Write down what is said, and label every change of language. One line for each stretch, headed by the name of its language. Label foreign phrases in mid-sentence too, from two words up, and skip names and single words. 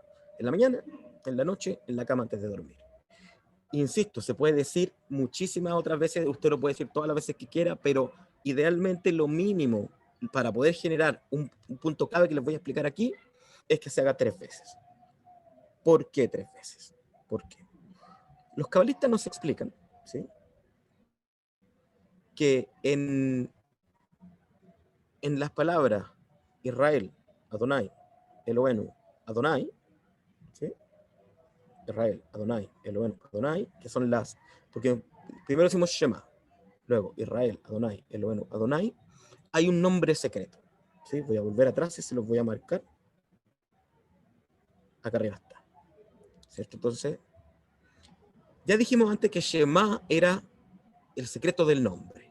Spanish: En la mañana, en la noche, en la cama antes de dormir. Insisto, se puede decir muchísimas otras veces, usted lo puede decir todas las veces que quiera, pero idealmente lo mínimo para poder generar un punto clave que les voy a explicar aquí es que se haga 3 veces. ¿Por qué 3 veces? ¿Por qué? Los cabalistas nos explican, ¿sí? Que en las palabras Israel, Adonai, Elohenu, Adonai, ¿sí? Israel, Adonai, Elohenu, Adonai, que son las, porque primero decimos Shema, luego Israel, Adonai, Elohenu, Adonai, hay un nombre secreto, ¿sí? Voy a volver atrás y se los voy a marcar. Acá arriba está, ¿cierto? Entonces, ya dijimos antes que Shema era el secreto del nombre.